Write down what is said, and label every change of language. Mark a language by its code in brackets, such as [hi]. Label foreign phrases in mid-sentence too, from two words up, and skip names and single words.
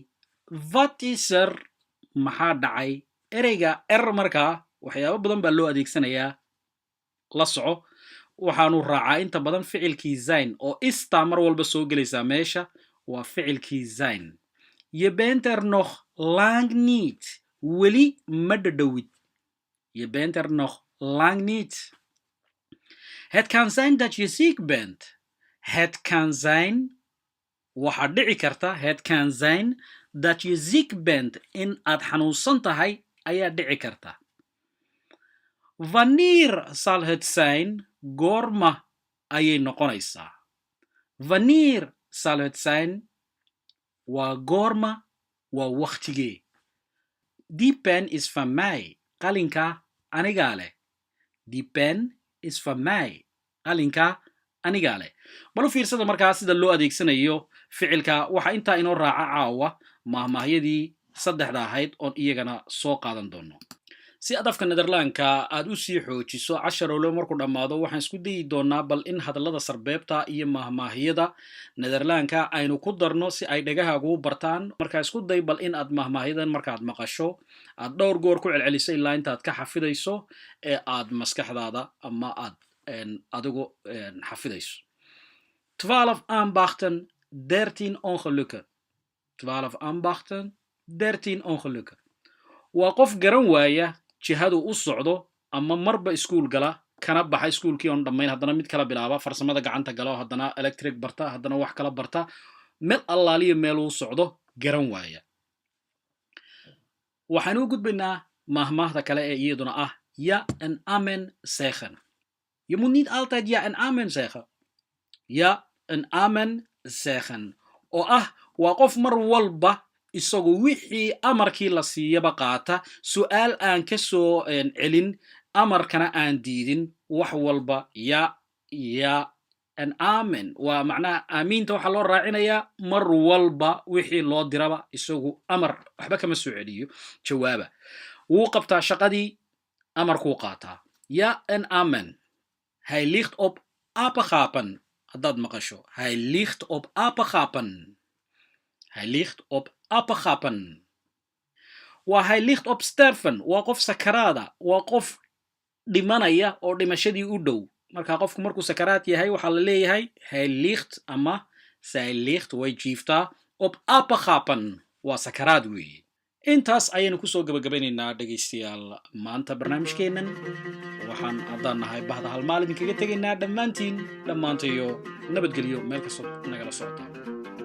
[nl] Wat is er? [so] Maxaa dhacay? Ereyga markaa waxyaabo badan baa loo adeegsanayaa. La soco. Waxaanu raacaa inta badan ficilkii zijn oo istaa mar walba soo gelaysaa meesha. Waa ficilkii zijn. [nl] Je bent er nog lang niet. [so] Weli ma dhadhowid. [nl] Je bent er nog lang niet. Het kan zijn dat je ziek bent. Het kan zijn. [so] Waxaa dhici karta. [nl] Het kan zijn dat je ziek bent. [so] In aad xanuunsan tahay ayaa dhici karta. [nl] Wanneer zal het zijn? [so] Goorma ayay noqonaysaa. [nl] Wanneer zal het zijn? [so] Waa goorma, waa waqtigee. [nl] Die pen is van mij. [so] Qalinka anigaa leh. [nl] Die pen is van mij. [so] Qalinka anigaa leh. Bal u fiirsada markaa sida loo adeegsanayo ficilka. Waxaa intaa inoo raaca caawa mahmaahyadii saddexda ahayd oon iyagana soo qaadan doono. Si aad afka Nederlaanka aad u sii xoojiso casharowle markuu dhammaado waxaan isku dayi doonaa bal in hadallada sarbeebta iyo mahmaahyada Nederlaanka aynu ku darno si ay dhagahaagu u bartaan. Markaa isku day bal in aad mahmaahyadan markaad maqasho aad dhowr goor ku celceliso ilaa intaad ka xafidayso ee aad maskaxdaada ama aad adigu xafidayso. [nl] 12 ambachten, 13 ongelukken. 12 ambachten, 13 ongelukken. [so] Waa qof garan waaya jihadu u socdo ama marba iskuul gala kana baxa iskuulkii oon dhammayn haddana mid kala bilaaba farsamada gacanta galo haddana electric barta haddana wax kala barta meel allaaliya meel uu socdo garan waaya. Waxaan u gudbaynaa mahmaahda kale ee iyaduna ah [nl] ja en amen zeggen. Je moet niet altijd ja en amen zeggen. Ja en amen zeggen. [so] Oo ah waa qof mar walba isagu wixii amarkii la siiyaba qaata su'aal aan ka soo celin amarkana aan diidin wax walba ya an amen waa macnaha aamiinta waxaa loo raacinayaa mar walba wixii loo diraba isagu amar waxba kama soo celiyo jawaaba wuu qabtaa shaqadii amarkuu qaataa [nl] ja en amen. Hij ligt op apengapen [so] haddaad maqasho. [nl] Hij ligt op apengapen. Hij ligt op apengapen. Hij ligt op sterven. [so] Waa qof sakaraada. Waa qof dhimanaya oo dhimashadii u dhow. Marka qofku markuu sakaraad yahay waxaa la leeyahay [nl] hij ligt [so] ama [nl] zij ligt [so] way jiiftaa [nl] op apengapen. [so] Waa sakaraad weeye. Intaas ayaynu kusoo gabagabeynaynaa dhegaystayaal maanta barnaamijkeennan. Waxaan haddaan nahay bahda hal maalin kaga tegaynaa dhammaantayo nabadgelyo meel kastoo nagala socotaan.